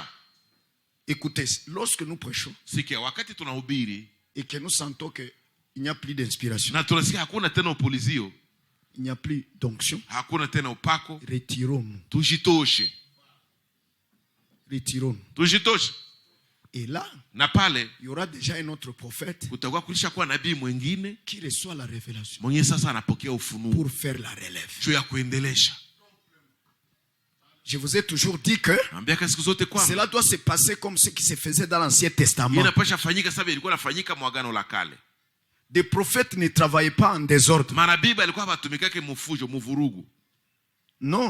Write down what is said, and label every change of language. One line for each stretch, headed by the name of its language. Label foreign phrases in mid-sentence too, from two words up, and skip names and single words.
French: Écoutez, lorsque nous prêchons et que nous sentons qu'il n'y a plus d'inspiration, il n'y a plus d'onction, retirons-nous. Et là,
Swahili: na pale
French: il y aura déjà un autre prophète
Swahili: kutakuwa kulisha kuwa nabii mwingine
French: qui reçoit la révélation
Swahili: mwenye sasa anapokea ufunuo
French: pour faire la relève.
Swahili: juu ya kuendelesha.
French: Je vous ai toujours dit que cela doit se passer comme ce qui se faisait dans l'Ancien Testament. Des prophètes ne travaillaient pas en désordre. Non.